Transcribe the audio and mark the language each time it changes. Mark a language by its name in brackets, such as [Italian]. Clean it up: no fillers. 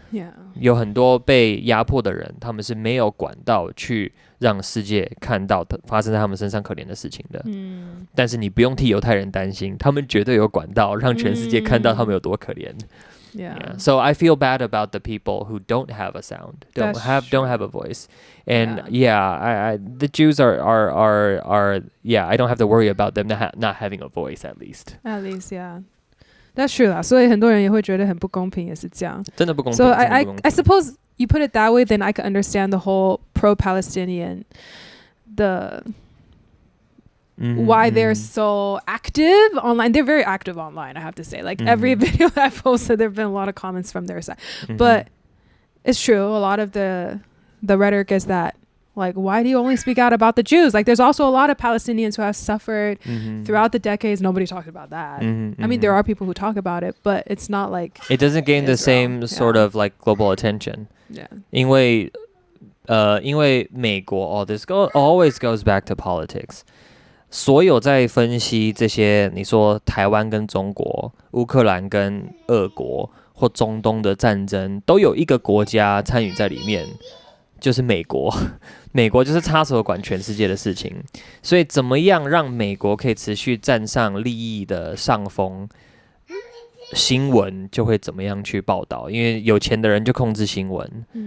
[English] Yeah. [Chinese] 有很多被压迫的人，他们是没有管道去让世界看到发生在他们身上可怜的事情的。但是你不用替犹太人担心，他们绝对有管道让全世界看到他们有多可怜。 [English] Yeah. So I feel bad about the people who don't have a sound, don't have a voice, and the Jews are I don't have to worry about them not having a voice at least. At least, yeah. That's true [Chinese] 啦，所以很多人也会觉得很不公平，也是这样。真的不公平。 [English] So I suppose you put it that way, then I can understand the whole pro-Palestinian, why they're so active online. They're very active online, I have to say. Like every video that I posted, there have been a lot of comments from their side. But it's true. A lot of the rhetoric is that, Like, why do you only speak out about the Jews? Like, there's also a lot of Palestinians who have suffered throughout the decades. Nobody talks about that. I mean, there are people who talk about it, but it's not like it doesn't gain the same sort of like global attention. Yeah. [Chinese] 因为美国 [English] this always goes back to politics. [Chinese] 所有在分析这些，你说台湾跟中国、乌克兰跟俄国或中东的战争，都有一个国家参与在里面，就是美国。美国就是插手管全世界的事情，所以怎么样让美国可以持续站上利益的上风，新闻就会怎么样去报道，因为有钱的人就控制新闻。